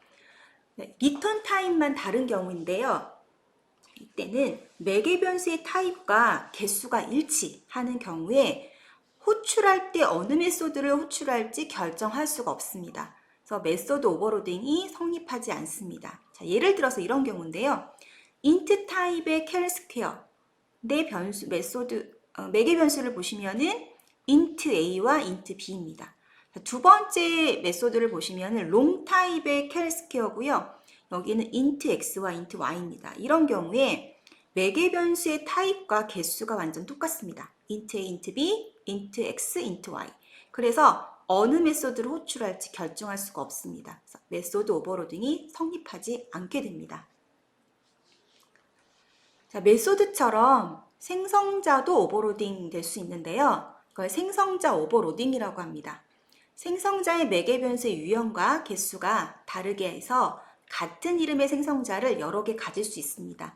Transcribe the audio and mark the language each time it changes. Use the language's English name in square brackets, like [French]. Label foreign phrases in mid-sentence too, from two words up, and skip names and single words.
[Korean] 리턴 타입만 다른 경우인데요. 이때는 매개 변수의 타입과 개수가 일치하는 경우에 호출할 때 어느 메소드를 호출할지 결정할 수가 없습니다. 그래서 메소드 오버로딩이 성립하지 않습니다. 자, 예를 들어서 이런 경우인데요. int 타입의 [English] char square [Korean] 내 변수 매개 변수를 보시면은 [English] int a [Korean] 와 [English] int b [Korean] 입니다. 자, 두 번째 메소드를 보시면은 long 타입의 [English] char square [Korean] 고요. 여기는 [English] int x [Korean] 와 [English] int y [Korean] 입니다. 이런 경우에 매개 변수의 타입과 개수가 완전 똑같습니다. [English] int a, int b, int x, int y. [Korean] 그래서 어느 메소드를 호출할지 결정할 수가 없습니다. 그래서 메소드 오버로딩이 성립하지 않게 됩니다. 자, 메소드처럼 생성자도 오버로딩 될 수 있는데요. 그걸 생성자 오버로딩이라고 합니다. 생성자의 매개 변수의 유형과 개수가 다르게 해서 같은 이름의 생성자를 여러 개 가질 수 있습니다.